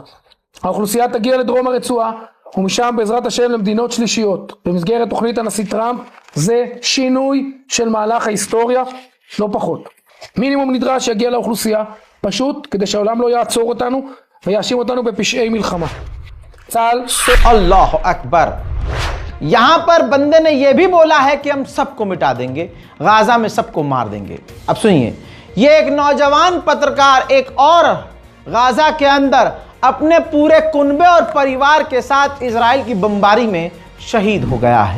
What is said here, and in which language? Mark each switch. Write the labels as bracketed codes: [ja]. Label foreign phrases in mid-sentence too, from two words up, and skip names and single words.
[he] האוכלוסייה תגיע לדרום הרצועה ומשם בעזרת השם למדינות שלישיות. במסגרת תוכנית הנשיא טראמפ זה שינוי של מהלך ההיסטוריה, לא פחות. מינימום נדרש שיגיע לאוכלוסייה, פשוט כדי שהעולם לא יעצור אותנו ויאשים אותנו בפשעי מלחמה. צה"ל [ar] الله أكبر. [hi] यहां पर बंदे ने यह भी बोला है कि हम सबको मिटा देंगे, गाजा में सबको मार देंगे। अब सुनिए, ये एक नौजवान पत्रकार एक और गाजा के अंदर अपने पूरे कुनबे और परिवार के साथ इजराइल की बमबारी में शहीद हो गया है।